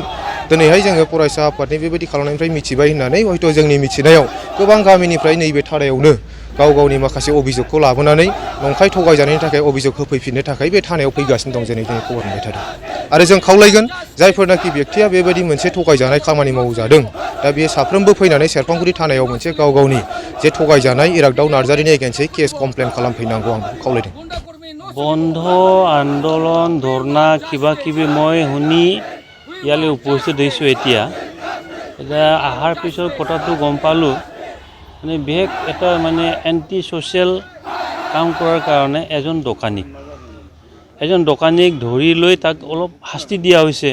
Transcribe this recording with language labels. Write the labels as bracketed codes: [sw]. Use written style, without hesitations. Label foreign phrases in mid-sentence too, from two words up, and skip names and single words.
[brx] दिनैहाय जोङो फरायसा आफादनि बेबायदि खालामनायनिफ्राय मिथिबाय होननानै हयथ' जोंनि मिथिनायाव गोबां गामिनिफ्राय नैबे थानायावनो गाव गावनि माखासे अभिजगखौ लाबोनानै नंखाय थगायजानायनि थाखाय अभिजग होफैफिननो थाखाय बे थानायाव फैगासिनो दं, जेरै जों खबर मोनबाय थादों। आरो जों खावलायगोन जायफोरनाखि बेक्तिया बेबायदि मोनसे थगायजानाय खामानि मावजादों, दा बेयो साफ्रोमबो फैनानै सेरफांगुरि थानायाव मोनसे गाव गावनि जे थगायजानाय इरागदाव नार्जारिनि [en] against case complain [brx] खालामफैनांगौ, आं बेखौ खावलायदों। [as] বন্ধ আন্দোলন ধৰ্ণা কিবা কিবি মই শুনি ইয়ালৈ উপস্থিত হৈছোঁ। এতিয়া অহাৰ পিছত কথাটো গম পালোঁ, মানে বিশেষ এটা মানে [en] anti social [as] কাম কৰাৰ কাৰণে এজন দোকানীক ধৰি লৈ তাক অলপ শাস্তি দিয়া হৈছে।